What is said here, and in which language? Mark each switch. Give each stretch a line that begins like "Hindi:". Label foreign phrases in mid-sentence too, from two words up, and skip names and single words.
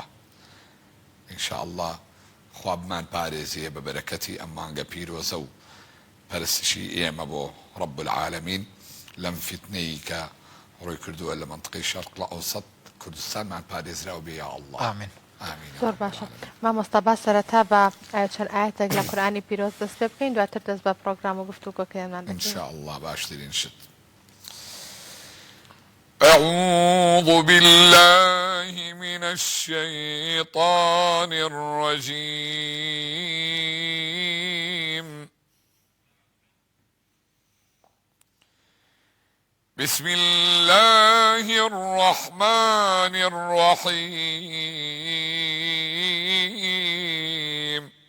Central Kurdish: ئینشاءالله خوا بمان پارێزیە بە بەرەکەتی ئەم مانگە پیرۆزە و پەرستشی ئێمە بۆ
Arabic: رب العالمین
Central Kurdish: لەم فیتنەی کە ڕووی کردووە لە منطقەی شەرق لە ئەوسەط کوردستانمان پارێزراو بێ
Arabic: یا الله.
Central Kurdish: ئامین. زۆر باشە. مامۆستا با سەرەتا بە چەند ئاەتێک لە قورئانی پیرۆز دەست پێ بکەین، دواتر دەست بە پرۆگرام و گفتوگۆکەیانمان دەکەین. ئینشاءالله باشترین شت.
Arabic: أعوذ بالله من الشيطان الرجيم. بسم الله الرحمن الرحيم.